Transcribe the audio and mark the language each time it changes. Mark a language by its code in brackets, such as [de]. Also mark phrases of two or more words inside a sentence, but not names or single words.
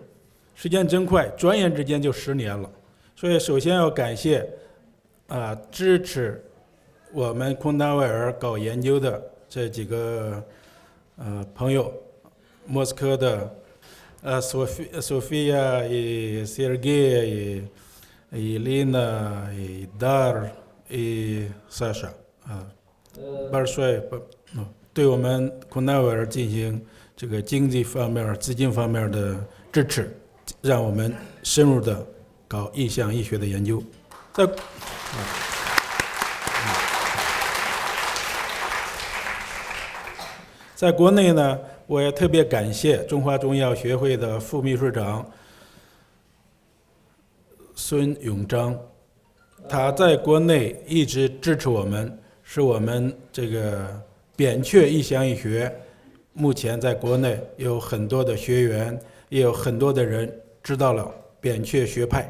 [zh] 时间真快，转眼之间就10年了。所以首先要感谢支持我们空大维尔搞研究的这几个朋友，莫斯科的 Sofia и Сергей и Лина и Дар и Саша большое 对我们空大维尔进行这个经济方面、资金方面的支持，让我们深入的搞意向医学的研究。在国内呢，我也特别感谢中华中医药学会的副秘书长孙永章，他在国内一直支持我们，使我们这个扁鹊意向医学目前在国内有很多的学员，也有很多的人知道了扁鹊学派。